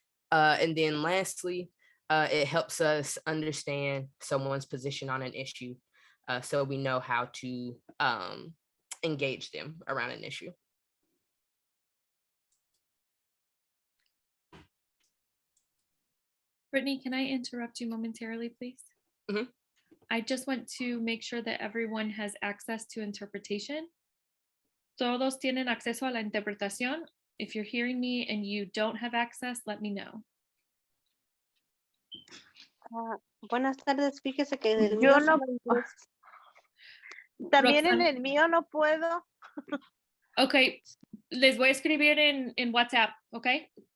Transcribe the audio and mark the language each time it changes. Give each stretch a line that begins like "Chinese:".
English: And then lastly, it helps us understand someone's position on an issue so we know how to engage them around an issue. Brittany, can I interrupt you momentarily, please? Mm-hmm. I just want to make sure that everyone has access to interpretation.
Spanish: Todos tienen acceso a la interpretación.
English: If you're hearing me and you don't have access, let me know.
Spanish: Buenas tardes, fíjese que del Yo mío no, también en Roxana. el mío no puedo. Okay, les voy a escribir en WhatsApp, okay?